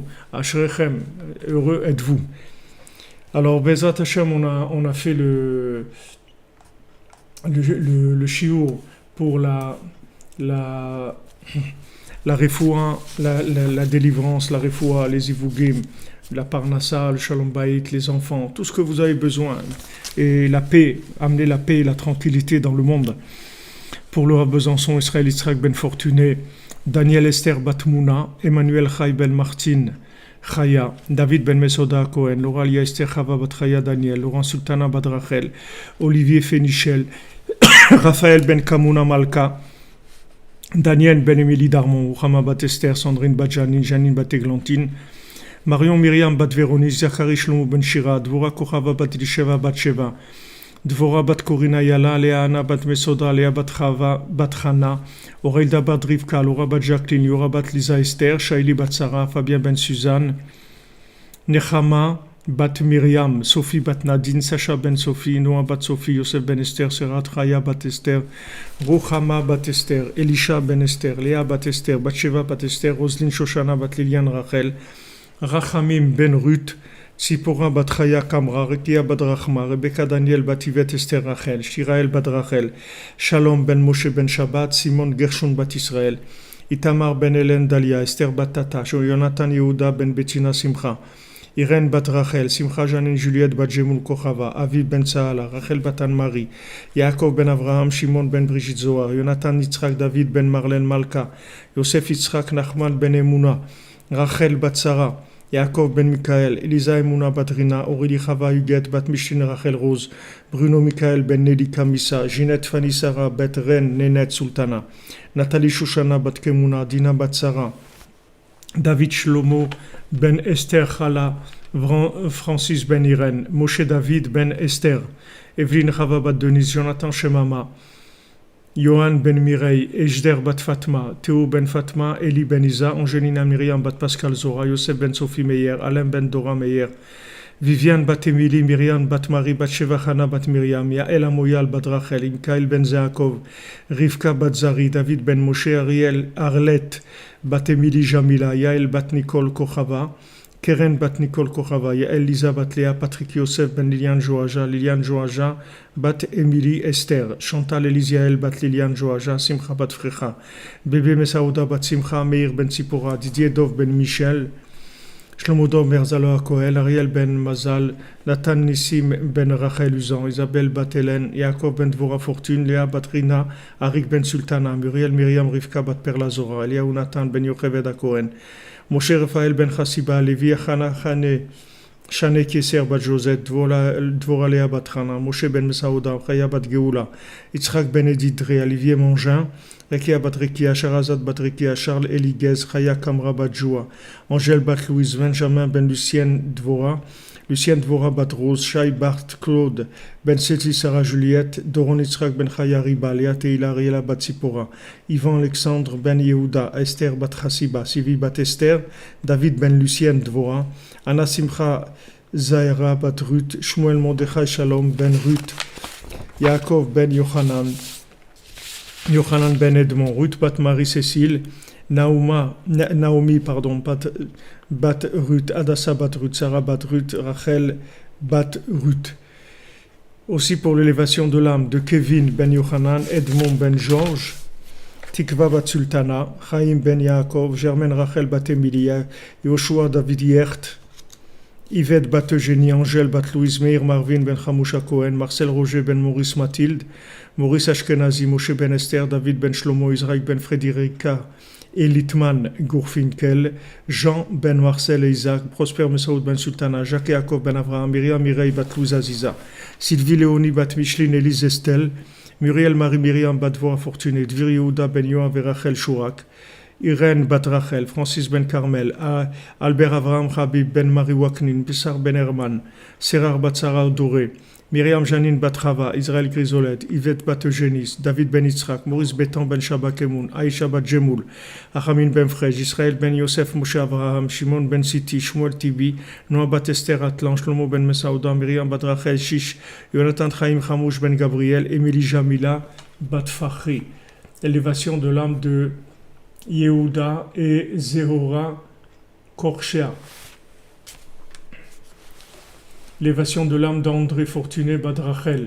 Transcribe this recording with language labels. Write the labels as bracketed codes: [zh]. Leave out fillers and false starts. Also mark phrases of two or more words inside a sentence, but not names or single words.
[fr] À Shrechem, heureux êtes-vous. Alors, [he] בעזרת השם, [fr] on a fait le shiur pour la refoua, la délivrance, la refoua, les ivugim, la parnassa, le [he] שלום בית, [fr] les enfants, tout ce que vous avez besoin. Et la paix, amener la paix et la tranquillité dans le monde. Pour le Rav Besançon, Israël Yitzhak Ben Fortuné, Daniel Esther Batmouna, Emmanuel Chai Ben Martin, Chaya, David Ben Mesoda Cohen, Lauralia Esther Chava Bat Chaya Daniel, Laurent Sultana Bat Rachel, Olivier Fénichel, Raphaël Ben Kamuna Malka, Daniel Ben Émilie Darmon, Ouhama Bat Esther, Sandrine Bat Janine Bat Eglantine, Marion Myriam Bat Véronique, Zachary Shlomo Ben Shira, Dvora Kochava Bat Elisheva Bat Sheva, Dvora Bat Korina Yala, Léa Anna Bat Mesoda, Léa Bat Chava Bat Chana, Aurelda Bat Rivka, Laura Bat Jacqueline, Yora Bat Lisa Esther, Shaili Bat Sarah, Fabien Ben Suzanne, Nechama Bat Myriam, Sophie Bat Nadine, Sacha Ben Sophie, Noah Bat Sophie, Yosef Ben Esther, Serat Raya Bat Esther, Ruchama Bat Esther, Elisha Ben Esther, Léa Bat Esther, Batsheva Bat Esther, Roselyne Shoshana Bat Liliane Rachel, Rachamim Ben Ruth, Tzipora Bat Chaya Kamra, Rekia Bat Rachma, Rebecca Daniel Bat Yvette Esther Rachel, Shirael Bat Rachel, Shalom Ben Moshe Ben Shabbat, Simon Gershon Bat Israël, Itamar Ben Hélène Dalia, Esther Bat Tata, Jonathan Yehuda Ben Bettina Simcha, Irène Bat Rachel, Simcha Janine Juliette Bat Jemul Kochava, Aviv Ben Saala, Rachel Bat Anne-Marie, Yaakov Ben Avraham, Shimon Ben Brigitte Zohar, Jonathan Yitzhak David Ben Marlène Malka, Yosef Yitzhak Nachman Ben Emouna, Rachel Bat Sarah, Yaakov Ben Michael, Elisa Emouna Bat Rina, Aurélie Chava Huguette Bat Mishin Rachel Rose, Bruno Michael Ben Nelly Kamissa, Ginette Fanny Sarah Bet Ren Nénette Sultana, Nathalie Shoshana Bat Kemuna, Dina Bat Sarah, David Shlomo Ben Esther Chala, Francis Ben Irène, Moshe David Ben Esther, Evelyne Chava Bat Denise, Jonathan Shemama, Johan Ben Mireille, Ejder Bat Fatma, Théo Ben Fatma, Eli Ben Isa, Angelina Myriam Bat Pascal Zora, Yosef Ben Sophie Meyer, Alain Ben Dora Meyer, Viviane Bat Emily, Myriam Bat Marie, Bat Sheva Chana Bat Myriam, Yael Amoyal Bat Rachel, Mikael Ben Zaakov, Rivka Bat Zari, David Ben Moshe, Ariel Arlette Bat Emily Jamila, Yael Bat Nicole Kochava, Keren Bat Nicole Kochava, Yael Lisa Bat Léa, Patrick Yosef Ben Liliane Joaja, Bat Emily Esther, Chantal Elisiael Bat Liliane Joaja, Simcha Bat Frecha, Bébé Messaouda Bat Simcha, Meir Ben Tzipora, Didier Dov Ben Michel, Shlomo Dov Merzalo Akoel, Ariel Ben Mazal, Nathan Nissim Ben Rachel Uzan, Isabelle Bat Hélène, Yaakov Ben Dvora Fortune, Léa Bat Rina, Arik Ben Sultana, Muriel Myriam Rivka Bat Perla Zora, Eliaou Nathan Ben Yocheved Akohen, Moshe Raphaël Ben Chassiba, Lévi Achana Chane, Shane Kieser Bat Josette, Dvora Léa Bat Rana, Moshe Ben Mesaouda, Chaya Bat Geoula, Yitzhak Ben Edith Dre, Olivier Mangin, Rekia Bat Rekia, Sharazad Bat Rekia, Charles Eliguez, Chaya Kamra Bat Joua, Angèle Bat Louise, Benjamin Ben Lucienne Dvora, Lucienne Dvora Bat Rose, Shai Bart Claude, Ben Seti Sarah Juliette, Doron Yitzhak Ben Chaya Riba, Léa Teila Riela Bat Sipora, Ivan Alexandre Ben Yehuda, Esther Bat Chassiba, Sivi Bat Esther, David Ben Lucienne Dvora, Anna Simcha Zaira Bat Ruth, Shmuel Mordechai Shalom Ben Ruth, Yaakov Ben Yochanan Ben Edmond, Ruth Bat Marie-Cécile, Naomi, Bat Ruth, Adassa Bat Ruth, Sarah Bat Ruth, Rachel Bat Ruth. Aussi pour l'élévation de l'âme de Kevin Ben Yochanan, Edmond Ben Georges, Tikva Bat Sultana, Chaim Ben Yaakov, Germaine Rachel Bat Emilia, Yoshua David Yert, Yvette Bat Eugénie, Angèle Bat Louise, Meir Marvin Ben Chamousha Cohen, Marcel Roger Ben Maurice Mathilde, Maurice Ashkenazi, Moshe Ben Esther, David Ben Shlomo, Israël Ben Frédérica, Elitman Gourfinkel, Jean Ben Marcel et Isaac, Prosper Messaoud Ben Sultana, Jacques Yaakov Ben Avraham, Myriam Mireille Bat Louise Aziza, Sylvie Léonie Bat Micheline Élise Estelle, Muriel Marie Myriam Bat Dvora Fortuné, Dvir Yehuda Ben Yoav et Rachel Chourak, Irène Bat Rachel, Francis Ben Carmel, Albert Avraham Habib Ben Marie Waknin, Bissar Ben Herman, Serar Bat Sarah Doré, Myriam Janine Batrava, Israël Grisolet, Yvette Bategenis, David Ben Yitzhak, Maurice Bétan Ben Shabakemoun, Aïcha Bat Jemoul, Achamin Ben Frej, Israël Ben Yosef Moshe Avraham, Shimon Ben Siti, Shmuel Tibi, Noah Bat Esther Atlan, Shlomo Ben Mesaouda, Myriam Bat Rachel Shish, Jonathan Chaim Hamouch Ben Gabriel, Émilie Jamila Bat Fakhri. Élévation de l'âme de Yehuda et Zehora Korchea. L'élévation de l'âme d'André Fortuné Badrachel.